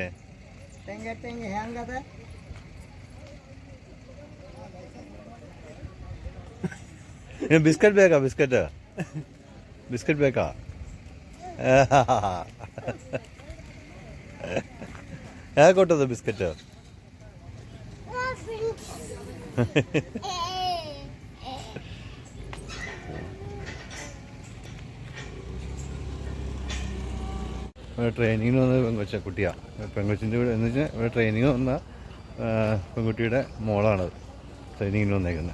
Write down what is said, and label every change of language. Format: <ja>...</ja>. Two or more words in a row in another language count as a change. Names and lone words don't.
<kn>ಹೆಂಗದ ಬಿಸ್ಕೆಟ್ ಬೇಕಾ? ಬಿಸ್ಕೆಟ್ ಬೇಕಾ? ಯಾಕೆ ಕೊಟ್ಟದು ಬಿಸ್ಕೆಟ್?</kn> <ml>ട്രെയിനിങ്ങിന് വന്ന കുട്ടിയാണ്. പെങ്കൊച്ചിൻ്റെ ഇവിടെ എന്ന് വെച്ചാൽ ഇവിടെ ട്രെയിനിങ് വന്ന പെൺകുട്ടിയുടെ മോളാണത് ട്രെയിനിങ്ങിന് വന്നേക്കുന്നത്.</ml>